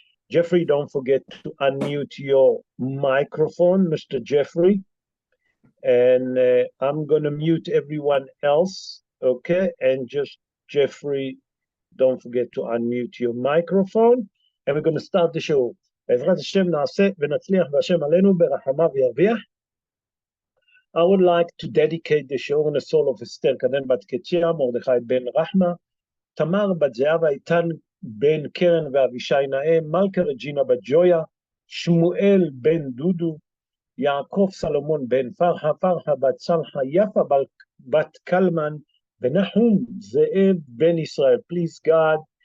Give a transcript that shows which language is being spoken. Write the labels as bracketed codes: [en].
[en] Jeffrey, don't forget to unmute your microphone, Mr. Jeffrey. And I'm going to mute everyone else, okay? And just, Jeffrey, don't forget to unmute your microphone. And we're going to start the show. [he] בעזרת השם נעשה ונצליח והשם עלינו ברחמיו ירוויח. [en] I would like to dedicate the show on the soul of Esther Kaden Bat Ketia, Mordechai Ben Rahma, Tamar Bat Zeava, Itan Ben Keren ואבישי נאה, מלכה רג'ינה בת ג'ויה, שמואל Ben Dudu, Yaakov Salomon Ben Farha Bat Salha, Yafa Bat Kalman, Benahum Ze'ev Ben Israel. Please, God,